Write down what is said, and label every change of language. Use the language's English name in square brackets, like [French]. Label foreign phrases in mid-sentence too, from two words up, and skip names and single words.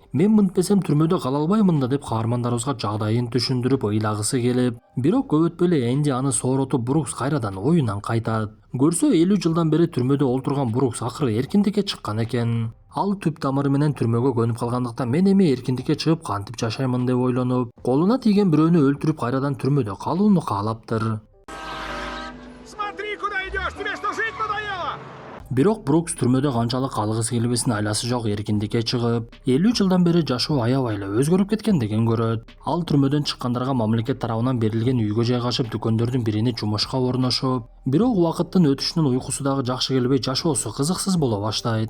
[Kyrgyz] Мен мынтпесем түрмөдө кала албаймын да деп каармандарыбызга жагдайын түшүндүрүп ыйлагысы келип, бирок көп өтпөй эле Энди аны сооротуп, Брукс кайрадан оюнан кайтат. Көрсө 50 жылдан бери түрмөдө олтурган Брукс акыры эркиндикке чыккан экен. Ал түп тамыры менен түрмөгө көнүп калгандыктан мен эми эркиндикке чыгып кантип жашаймын деп ойлонуп, колуна тийген бирөөнү өлтүрүп кайрадан түрмөдө калууну каалаптыр. [Russian] Смотри, куда идешь! Тебе что, жить надоело? [Kyrgyz] Бирок Брукс түрмөдө канчалык калгысы келбесин айласы жок эркиндикке чыгып, 50 жылдан бери жашоо аябай эле өзгөрүп кеткендигин көрөт. Ал түрмөдөн чыккандарга мамлекет тарабынан берилген үйгө жайгашып, дүкөндөрдүн бирине жумушка орношуп, бирок убакыттын өтүшүнүн уйкусу дагы жакшы келбей, жашоосу кызыксыз боло баштайт.